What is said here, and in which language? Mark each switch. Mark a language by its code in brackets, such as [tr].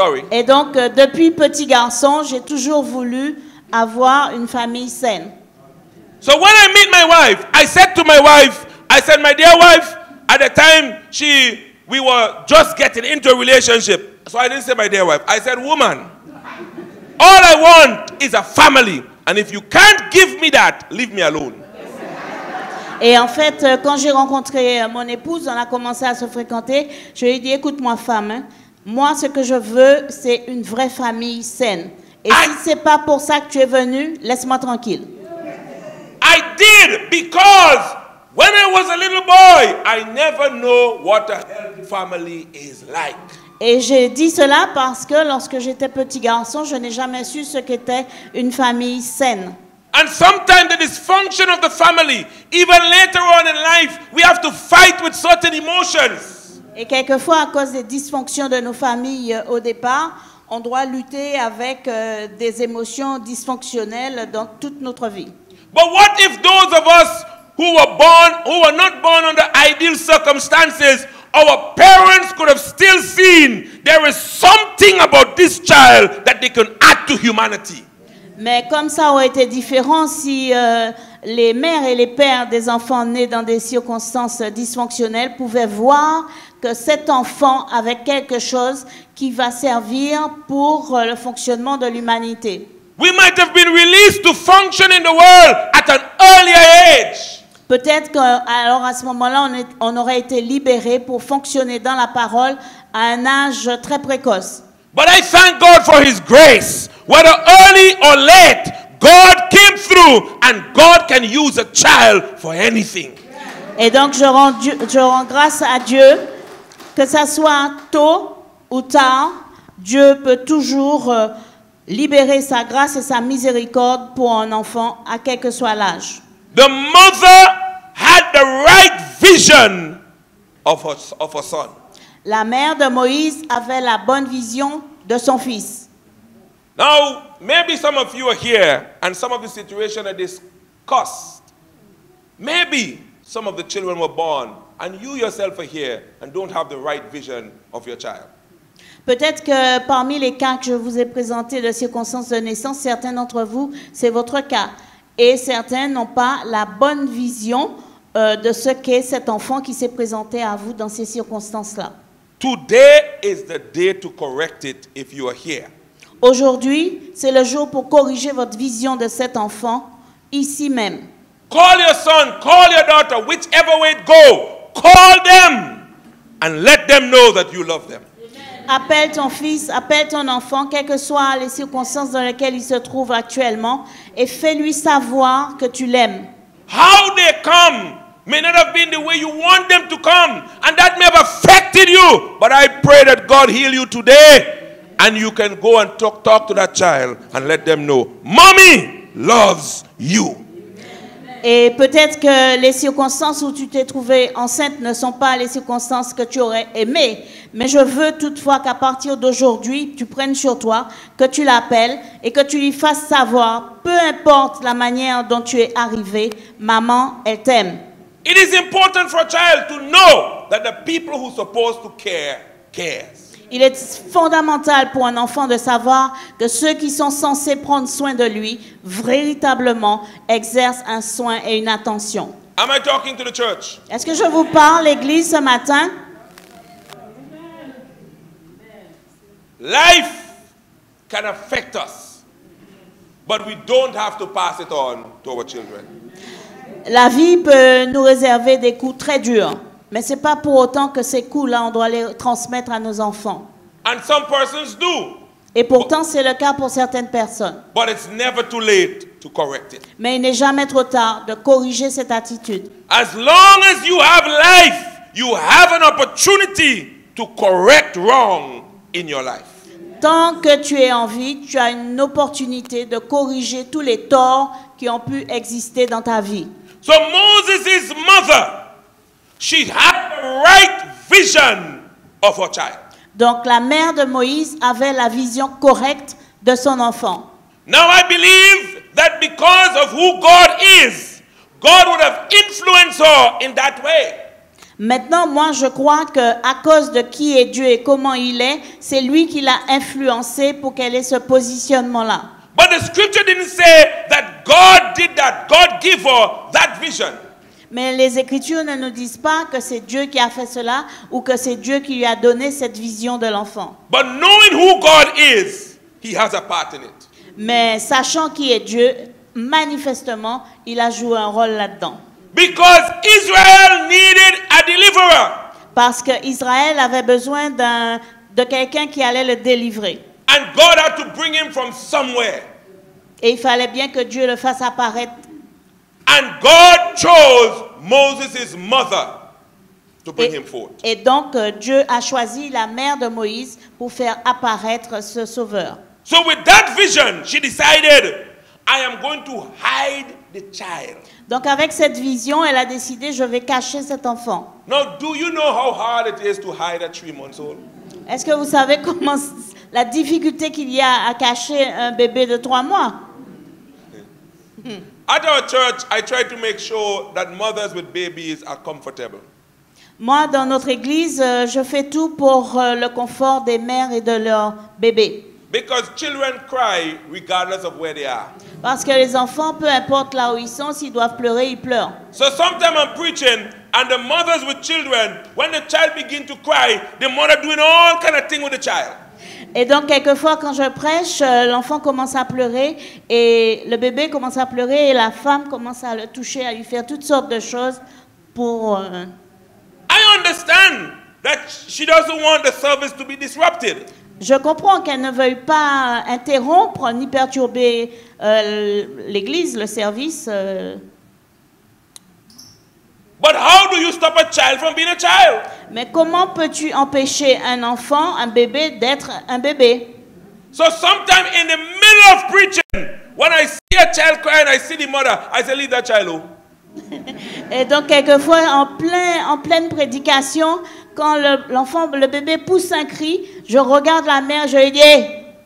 [fr] Et donc, depuis petit garçon, j'ai toujours voulu avoir une famille saine. [en] So when I meet my wife, I said to my wife, my dear wife, at the time we were just getting into a relationship. So I didn't say my dear wife. I said, woman, all I want is a family. And if you can't give me that, leave me alone. [fr] Et en fait, quand j'ai rencontré mon épouse, on a commencé à se fréquenter, je lui ai dit, écoute-moi femme, moi ce que je veux, c'est une vraie famille saine. Et si c'est pas pour ça que tu es venue, laisse-moi tranquille. [en] I did because when I was a little boy, I never know what a healthy family is like. [fr] Et j'ai dit cela parce que lorsque j'étais petit garçon, je n'ai jamais su ce qu'était une famille saine. [en] And sometimes the dysfunction of the family, even later on in life, we have to fight with certain emotions. [fr] Et quelquefois, à cause des dysfonctions de nos familles au départ, on doit lutter avec des émotions dysfonctionnelles dans toute notre vie. [en] But what if those of us who were not born under ideal circumstances, our parents could have still seen there is something about this child that they can add to humanity? [fr] Mais comme ça aurait été différent si les mères et les pères des enfants nés dans des circonstances dysfonctionnelles pouvaient voir que cet enfant avait quelque chose qui va servir pour le fonctionnement de l'humanité. [en] We might have been released to function in the world at an earlier age. [fr] Peut-être qu'alors à ce moment-là, on aurait été libérés pour fonctionner dans la parole à un âge très précoce. [en] But I thank God for His grace. Whether early or late, God came through and God can use a child for anything. [fr] Et donc je rends grâce à Dieu, que ça soit tôt ou tard, Dieu peut toujours libérer sa grâce et sa miséricorde pour un enfant, à quel que soit l'âge. [en] The mother had the right vision of her son. [fr] La mère de Moïse avait la bonne vision de son fils. [en] Now, maybe some of you are here and some of the situations are discussed. Maybe some of the children were born and you yourself are here and don't have the right vision of your child. [fr] Peut-être que parmi les cas que je vous ai présentés de circonstances de naissance, certains d'entre vous, c'est votre cas. Et certains n'ont pas la bonne vision de ce qu'est cet enfant qui s'est présenté à vous dans ces circonstances-là. [en] Today is the day to correct it if you are here. [fr] Aujourd'hui, c'est le jour pour corriger votre vision de cet enfant, ici même. [en] Call your son, call your daughter, whichever way it go. Call them and let them know that you love them. [fr] Appelle ton fils, appelle ton enfant, quelles que soient les circonstances dans lesquelles il se trouve actuellement, et fais-lui savoir que tu l'aimes. [en] How they come may not have been the way you want them to come, and that may have affected you. But I pray that God heal you today, and you can go and talk to that child and let them know, Mommy loves you. [fr] Et peut-être que les circonstances où tu t'es trouvée enceinte ne sont pas les circonstances que tu aurais aimées. Mais je veux toutefois qu'à partir d'aujourd'hui, tu prennes sur toi, que tu l'appelles et que tu lui fasses savoir, peu importe la manière dont tu es arrivé, maman, elle t'aime. [en] It is important for a child to know that the people who are supposed to care cares. [fr] Il est fondamental pour un enfant de savoir que ceux qui sont censés prendre soin de lui, véritablement, exercent un soin et une attention. [en] Am I talking to the church? [fr] Est-ce que je vous parle, l'Église, ce matin? [en] Life can affect us, but we don't have to pass it on to our children. [fr] La vie peut nous réserver des coups très durs. Mais ce n'est pas pour autant que ces coups-là, on doit les transmettre à nos enfants. [en] And some persons do. [fr] Et pourtant, c'est le cas pour certaines personnes. [en] But it's never too late to correct it. [fr] Mais il n'est jamais trop tard de corriger cette attitude. [en] As long as you have life, you have an opportunity to correct wrong in your life. [fr] Tant que tu es en vie, tu as une opportunité de corriger tous les torts qui ont pu exister dans ta vie. [en] So Moses' mother, she had the right vision of her child. [fr] Donc la mère de Moïse avait la vision correcte de son enfant. [en] Now I believe that because of who God is, God would have influenced her in that way. [fr] Maintenant, moi, je crois que à cause de qui est Dieu et comment il est, c'est lui qui l'a influencé pour qu'elle ait ce positionnement-là. [en] But the scripture didn't say that God did that. God gave her that vision. [fr] Mais les Écritures ne nous disent pas que c'est Dieu qui a fait cela ou que c'est Dieu qui lui a donné cette vision de l'enfant. [en] But knowing who God is, he has a part in it. [fr] Mais sachant qui est Dieu, manifestement, il a joué un rôle là-dedans. [en] Because Israel needed a deliverer. [fr] Parce qu'Israël avait besoin de quelqu'un qui allait le délivrer. [en] And God had to bring him from somewhere. [fr] Et il fallait bien que Dieu le fasse apparaître. [en] And God chose Moses' mother to bring him forth. [fr] Et donc, Dieu a choisi la mère de Moïse pour faire apparaître ce sauveur. [en] So with that vision, she decided, I am going to hide the child. [fr] Donc, avec cette vision, elle a décidé, je vais cacher cet enfant. [en] Now, do you know how hard it is to hide a 3-month-old? [fr] Est-ce que vous savez comment la difficulté qu'il y a à cacher un bébé de 3 mois? [en] At our church, I try to make sure that mothers with babies are comfortable. [fr] Moi, dans notre église, je fais tout pour le confort des mères et de leurs bébés. [en] Because children cry regardless of where they are. [fr] Parce que les enfants, peu importe là où ils sont, s'ils doivent pleurer, ils pleurent. [en] So sometimes I'm preaching and the mothers with children, when the child begin to cry, the mother doing all kind of thing with the child. [fr] Et donc, quelquefois, quand je prêche, l'enfant commence à pleurer et le bébé commence à pleurer et la femme commence à le toucher, à lui faire toutes sortes de choses pour... [en] I understand that she doesn't want the service to be disrupted. [fr] Je comprends qu'elle ne veuille pas interrompre ni perturber l'église, le service. [en] But how do you stop a child from being a child? [fr] Mais comment peux-tu empêcher un enfant, un bébé, d'être un bébé? [en] So sometimes in the middle of preaching, when I see a child crying, I see the mother, I say, leave that child alone. [fr] Et donc, quelquefois, en pleine prédication, quand l'enfant, le bébé pousse un cri, je regarde la mère, je lui dis, hey,